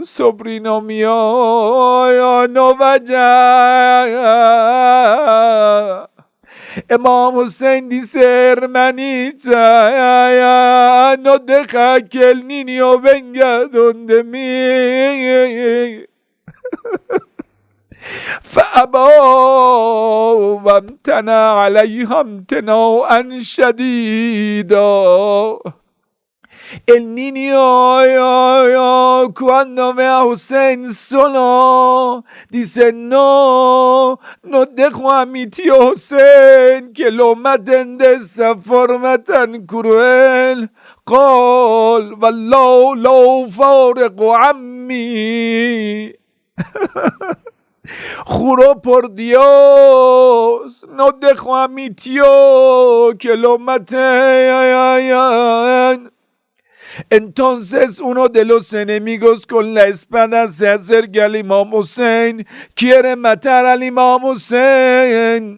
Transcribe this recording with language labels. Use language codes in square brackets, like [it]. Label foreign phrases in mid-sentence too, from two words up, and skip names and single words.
[es] Sobrino mío, no vaya. Imam Hussein dice, hermanita, no deja que el niño venga donde mí. [ar] فأبوا وامتنع عليها امتناعا شديدا. [es] El niño cuando ve a Hussein solo dice, no dejo a mi tío Hussein que lo maten de esa forma tan cruel. [ar] قال والله لو فارق عمي. [es] Juró por Dios, no dejo a mi tío que lo mate. Entonces uno de los enemigos con la espada se acerca al Imam Hussein, quiere matar al Imam Hussein.